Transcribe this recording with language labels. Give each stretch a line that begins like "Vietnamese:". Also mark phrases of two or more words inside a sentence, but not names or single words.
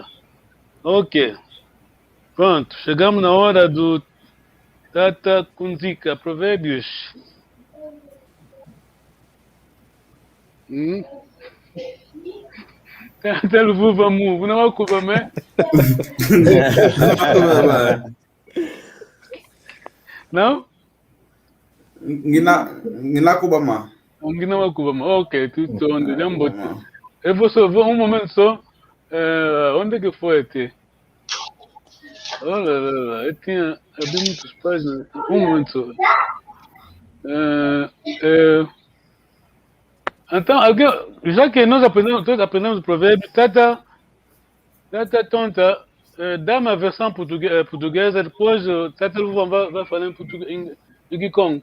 Portuguese: Ok. Pronto, chegamos na hora do Tata Kunzika, Provérbios. Tata Luvuva Mu, não é o Kubamé? Não?
Kongo: Ngina Kubama.
Portuguese: Ngina é o Kubama, ok, tudo onde eu vou só, um momento só. Onde é que foi até? Olha, eu tinha abri muitas páginas. Um momento só. Então, já que nós todos aprendemos o provérbio, Tata, Tata tonta, dá-me a versão portuguesa, depois Tata Luvão vai falar em português, em Gikong.